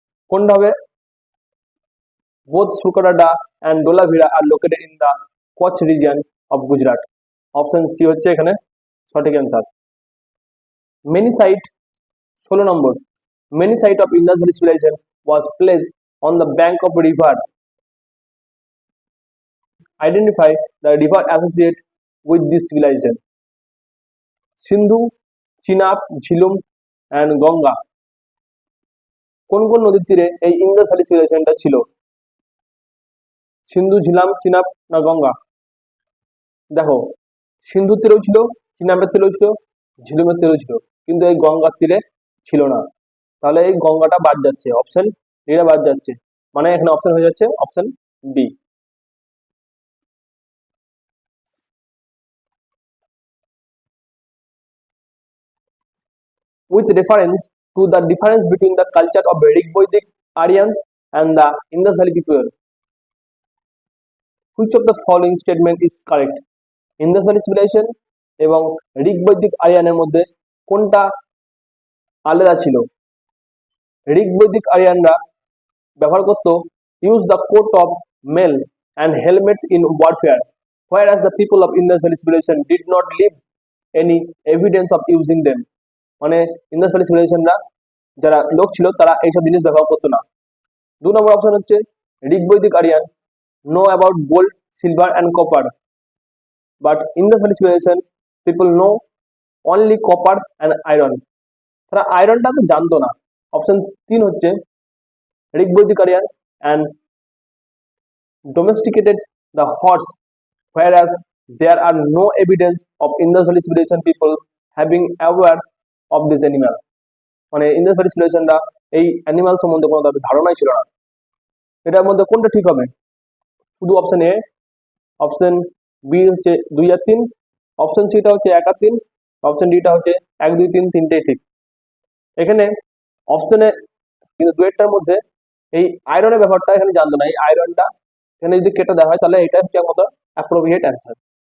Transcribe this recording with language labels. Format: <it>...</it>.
<bn>কোনটা হবে?</bn> <en>Both Surkotada and Dholavira are located in the Kutch region of Gujarat.</en> <bn>Option C হচ্ছে এখানে সঠিক answer.</bn> <en>Many site 16 নম্বর, many site of Indus valley civilization was placed on the bank of river. Identify the river associated with this civilization.</en> <bn>Sindhu, Chenab, ঝিলুম and Ganga. কোন কোন নদীর তীরে এই Indas valley সিভিলাইজেশনটা ছিল? সিন্ধু, ঝিলাম, চিনাব না গঙ্গা? দেখো, সিন্ধুর তীরেও ছিল, চিনাবের তীরেও ছিল, ঝিলুমের তীরেও ছিল, কিন্তু এই গঙ্গার তীরে ছিল না। তাহলে এই গঙ্গাটা বাদ যাচ্ছে, অপশন ডিটা বাদ যাচ্ছে, মানে এখানে অপশন হয়ে যাচ্ছে option D.</bn> <en>With reference to the difference between the culture of Rig-Vedic Aryan and the Indus Valley people, which of the following statement is correct?</en> <bn>Indus Valley civilization এবং ঋগ্বৈদিক আরিয়ানের মধ্যে কোনটা আলাদা ছিল? ঋগ্বৈদিক আরিয়ানরা ব্যবহার করত</bn> <en>Use the coat of mail and helmet in warfare, whereas the people of Indus Valley civilization did not leave any evidence of using them.</en> <bn>মানে Indas valley সিভিলাইজেশনরা যারা লোক ছিল তারা এইসব জিনিস ব্যবহার করতো না। 2 নম্বর অপশন হচ্ছে</bn> <en>ঋগ্বৈদিক Aryan know about gold, silver and copper, but Indus Valley civilisation people know only copper and iron.</en> <bn>তারা আয়রনটা তো জানতো না। অপশন 3 হচ্ছে</bn> <en>ঋগ্বৈদিক Aryan and domesticated the horse, whereas there are no evidence of Indus Valley civilization people having aware of this animal.</en> <bn>মানে Indas valley সিভিলাইজেশনরা এই animal সম্বন্ধে কোনো তাদের ধারণাই ছিল না। এটার মধ্যে কোনটা ঠিক হবে? শুধু অপশন এ, অপশন বি হচ্ছে 2 আর 3, অপশন সিটা হচ্ছে 1 আর 3, অপশন ডিটা হচ্ছে 1 2 3 তিনটেই ঠিক। এখানে অপশনে কিন্তু দুয়েরটার মধ্যে এই আয়রনের ব্যাপারটা এখানে জানতো না। এই আয়রনটা এখানে যদি কেটে দেওয়া হয় তাহলে এটা হচ্ছে আমাদের অ্যাপ্রোপ্রিয়েট অ্যান্সার।</bn>